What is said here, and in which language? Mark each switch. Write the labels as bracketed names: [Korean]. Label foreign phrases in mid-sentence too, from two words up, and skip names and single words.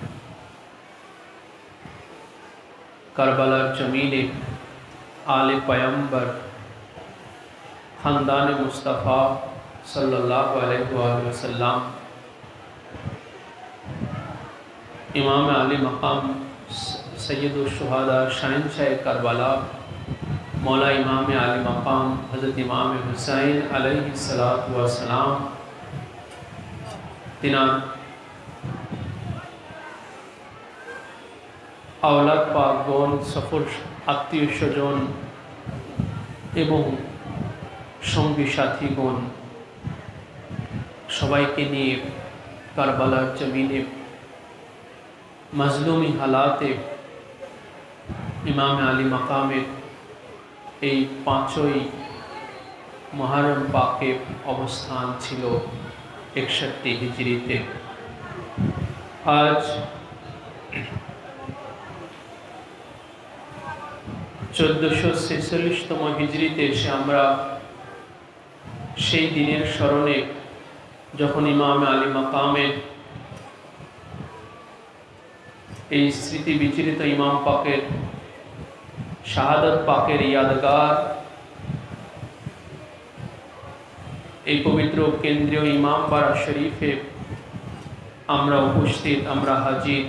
[Bangla] কারবালার জমিনে আলে পয়গম্বর খানদান মুস্তফা [Arabic] صلى الله عليه وسلم [Bangla] ইমাম আলী মকাম সাইয়্যেদুশ শুহাদা শাহানশাহ কারবালা মাওলা ইমাম আলী মকাম হযরত ইমাম হুসাইন [Arabic] عليه الصلاة والسلام [Bangla] তিনার আওলাদ পাকগণ সফর আত্মীয় স্বজন এবং সঙ্গী সাথীগণ সবাইকে নিয়ে কারবালার জমিনে মজলুমী হালাতে ইমাম আলী মকামের এই 5ই মুহররম পাকে অবস্থান ছিলো 61 হিজরীতে। আজ 1446তম হিজরীতে এসে আমরা সেই দিনের স্মরণে যখন ইমাম আলী মকামের এই স্মৃতি বিচরিত ইমাম পাকের শাহাদাত পাকের ইয়াদগার এই পবিত্র কেন্দ্রীয় ইমামবাড়া শরীফে আমরা উপস্থিত, আমরা হাজির।